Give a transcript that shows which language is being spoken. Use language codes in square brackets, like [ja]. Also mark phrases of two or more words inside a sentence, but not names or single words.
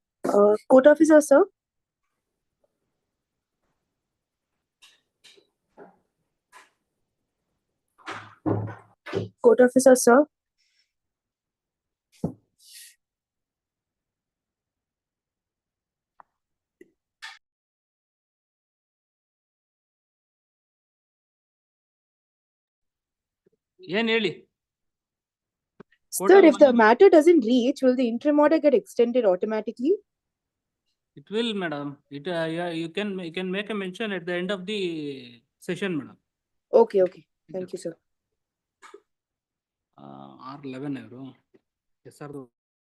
[en] Court officer, sir. Court officer, sir. [kn] ಏನ್ ಹೇಳಿ? [en] Sir, if the matter doesn't reach, will the interim order get extended automatically? It will, madam. Yeah, you can make a mention at the end of the session, madam. Okay, okay. Thank you, sir. [kn] R11 ಅವರು SR